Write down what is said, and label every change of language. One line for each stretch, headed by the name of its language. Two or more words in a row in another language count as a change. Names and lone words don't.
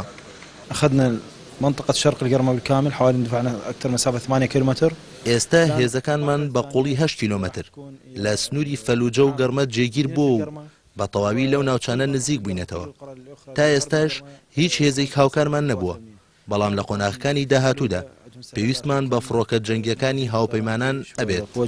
Arabic: أخذنا منطقة شرق القرمة بالكامل حوالي دفعنا أكثر مسافة 8 كيلومتر.
Central Kurdish: ئێستا هێزەکانمان بە قوڵی 8 کیلۆمەتر لە سنووری فەلوجە و گەرمە جێگیر بوو و بە تەواوی لەو ناوچانە نزیک بووینەتەوە. تا ئێستاش هیچ هێزێک هاوکارمان نەبووە، بەڵام لە قۆناغەکانی داهاتوودا پێویستمان بە فڕۆکە جەنگیەکانی هاوپەیمانان ئەبێت.